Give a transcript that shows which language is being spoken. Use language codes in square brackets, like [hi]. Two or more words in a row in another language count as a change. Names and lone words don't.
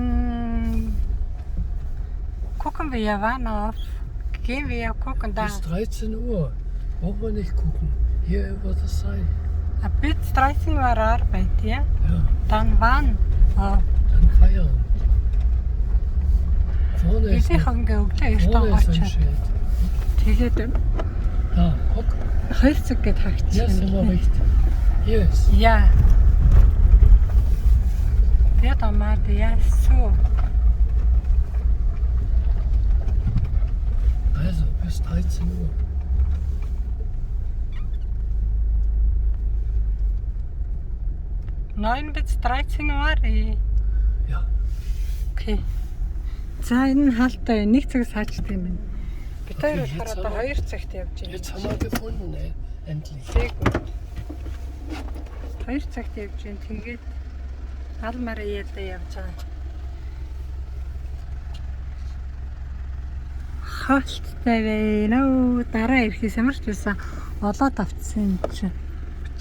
[de] Gucken wir ja wann auf. Gehen wir ja gucken da. Bis 13 Uhr. Brauchen wir nicht gucken. Hier wird es sein. Bis 13 Uhr Arbeit, ja? Ja, Dann wann? Oh, dann Feierabend. Vorne ist, [mn] эдийн хонгийн өглөө 9 [de] vorne ist ein [mn] очоод [de] Schild. [mn] тэгээд [de] Da, guck. [mn] 2 цаг гээд [de] Hier sind wir [mn] хагчихсан. [de] richtig. Hier ist. Ja. Biatomat, ja, so. Also, bis 13 Uhr. Neun bis 13 Uhr. Ja. [mn] Окей. За энэ нь хаалтаа 1 цаг саачд юм байна. Бид хоёр Окей, болохоор [de] jetzt [mn] одоо [de] haben [mn] 2 цагт явж байна. [de] Jetzt haben wir gefunden, endlich. [mn] Тэг. 2 цагт явж байна. Тэгээд Алмарияда явж байгаа. Хаалттай байна. Дараа ирэхээс ямар ч байсан олоод авцсан юм чи.